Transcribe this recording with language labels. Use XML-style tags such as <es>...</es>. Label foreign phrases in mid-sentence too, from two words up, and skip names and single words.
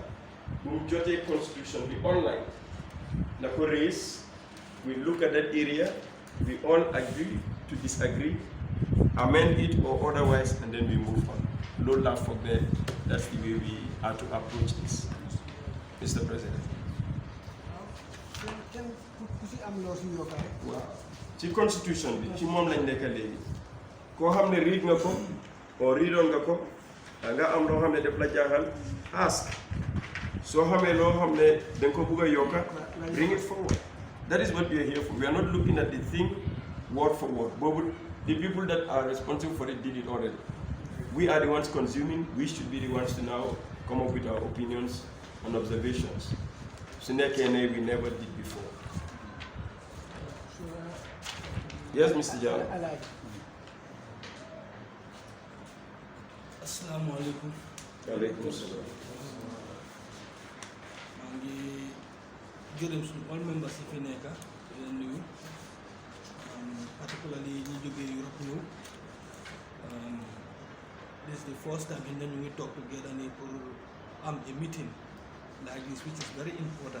<en>We judge constitution be online. Race, we look at that area, we all agree to disagree, amend it or otherwise, and then we move on. No love for that. That's the way we are to approach this, Mr. President. Wow.</en> <wo>The constitution bi ci mom lañ nekk léegi koo xam ne read nga ko or readoon nga ko nga am loo xam ne def la jaaxal ask soo xamee loo xam ne da nga ko bëgg a yokka</wo> <en>bring it forward. That is what we are here for. We are not looking at the thing word for word. But the people that are responsible for it did it already. We are the ones consuming. We should be the ones to now come up with our opinions and observations. So we never did before. Yes, Mr. Jal.</en> <ar>Assalamu alaikum. Alaikum assalam.</ar> <en>All members of FINECA, particularly Europe new. This is the first time we talk together for a meeting like this, which is very important.</en>